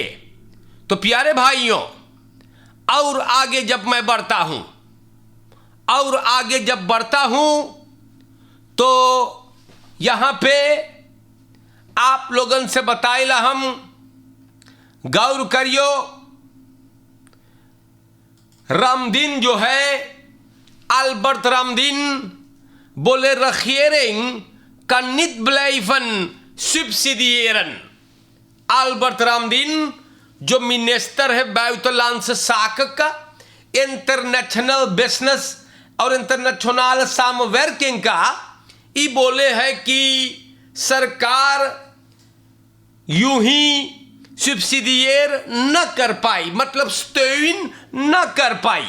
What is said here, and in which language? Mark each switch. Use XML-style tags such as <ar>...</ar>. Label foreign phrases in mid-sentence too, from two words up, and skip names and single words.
<hns>तो प्यारे भाइयों, और आगे जब मैं बढ़ता हूं तो यहां पे आप लोगन से बताइला हम गौर करियो। रामदीन जो है, अल्बर्ट रामदीन बोले</hns> <nl>regering kan niet blijven subsidiëren.</nl> <hns>अल्बर्ट रामदीन जो मिनिस्टर है</hns> <nl>buitenlandse zaken</nl> <hns>का,</hns> <en>international business</en> <hns>और</hns> <nl>internationale samenwerking</nl> <hns>का, ये बोले है कि सरकार यूं ही सब्सिडियर न कर पाई, मतलब स्टेन न कर पाई।</hns>